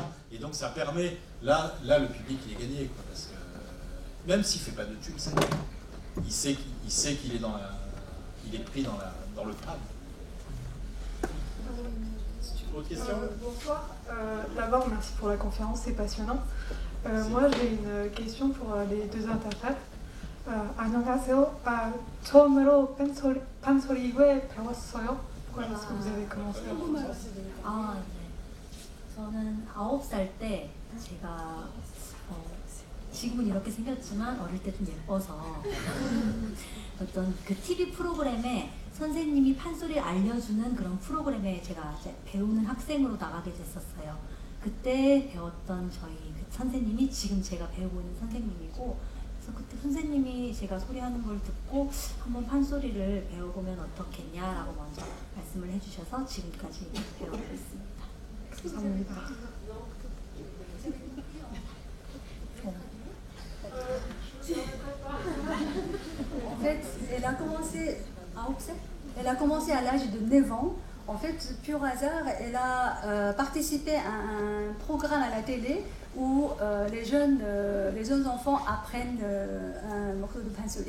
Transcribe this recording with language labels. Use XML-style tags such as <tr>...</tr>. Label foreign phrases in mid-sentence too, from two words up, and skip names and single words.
<fr>Et donc ça permet, là le public il est gagné, quoi, parce que même s'il ne fait pas de tube, il sait qu'il est il est pris dans le trame. Autre question ? Bonsoir. D'abord, merci pour la conférence, c'est passionnant. Moi, j'ai une question pour les deux interprètes.</fr> <ko>안녕하세요. 처음으로 판소리에 배웠어요.</ko> <fr>Pourquoi est-ce que vous avez commencé à</fr> <ko>아, 네. 저는 9살 때 제가 지금은 이렇게 생겼지만 어릴 때 좀 예뻐서 어떤 그 TV 프로그램에 선생님이 판소리를 알려주는 그런 프로그램에 제가 이제 배우는 학생으로 나가게 됐었어요. 그때 배웠던 저희 그 선생님이 지금 제가 배우고 있는 선생님이고, 그래서 그때 선생님이 제가 소리하는 걸 듣고 한번 판소리를 배워보면 어떻겠냐라고 먼저 말씀을 해주셔서 지금까지 배우고 있습니다. 감사합니다.</ko> <fr>En fait, elle a commencé à l'âge de 9 ans. En fait, pur hasard, elle a participé à un programme à la télé où les jeunes enfants apprennent un morceau de Pansori.</fr>